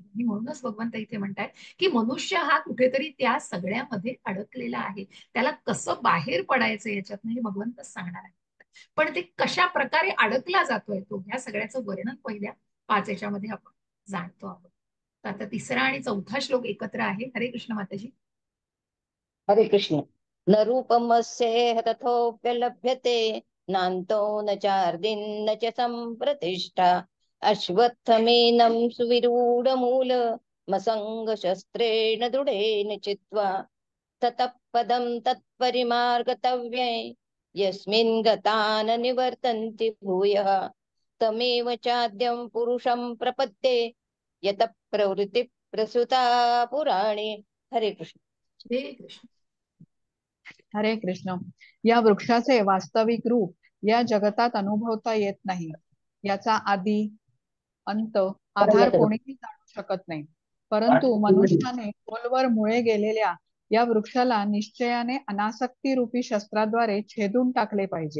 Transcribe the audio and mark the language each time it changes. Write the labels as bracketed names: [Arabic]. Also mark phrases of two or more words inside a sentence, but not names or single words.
[Marathi] आणि म्हणूनच भगवंत इथे म्हणतात की मनुष्य हा कुठेतरी त्या सगळ्यामध्ये अडकलेला आहे. त्याला कसं बाहेर पडायचं याच्यातनं हे भगवंतच सांगणार आहे. पण ते कशा प्रकारे अडकला जातोय तो, ह्या सगळ्याचं वर्णन पहिल्या 5 याच्यामध्ये आपण जाणतो आहोत. तर आता 3रा आणि 4था श्लोक एकत्र आहे. हरे कृष्ण माताजी. हरे कृष्ण. [Sanskrit] न रूपमस्येह तथोप्यलभ्यते नान्तो न चार्दिन्न च सम्प्रतिष्ठा अश्वत्थमेनं सुविरूढमूल मसंग शस्त्रेण दृढेन चित्वा ततः पदं तत्परिमार्गतव्ये यस्मिन् गता न निवर्तन्ति भूयः तमेव चाद्यं पुरुषं प्रपद्ये यतः प्रवृत्ति प्रसुता पुराणे. [Marathi] हरे कृष्ण. हरे कृष्ण. हरे कृष्ण. या वृक्षाचे वास्तविक रूप या जगतात अनुभवता येत नाही. याचा आदी अंत आधार कोणीही जाणू शकत नाही. परंतु मनुष्याने खोलवर मुळे गेलेल्या या वृक्षाला निश्चयाने अनासक्ती रूपी शस्त्राद्वारे छेदून टाकले पाहिजे.